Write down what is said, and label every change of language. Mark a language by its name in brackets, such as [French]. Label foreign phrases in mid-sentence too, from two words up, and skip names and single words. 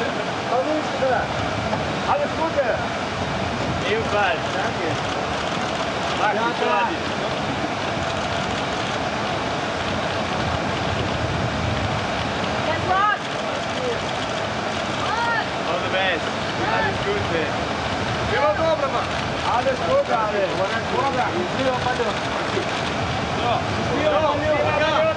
[Russian] Повыше, да! [German] Alles Gute! Ebenfalls, danke! [English] All the best! [German] Alles Gute! [Russian] Всего доброго! [German] Alles Gute, alle! [Russian] Счастливо, полет! Счастливо, полет!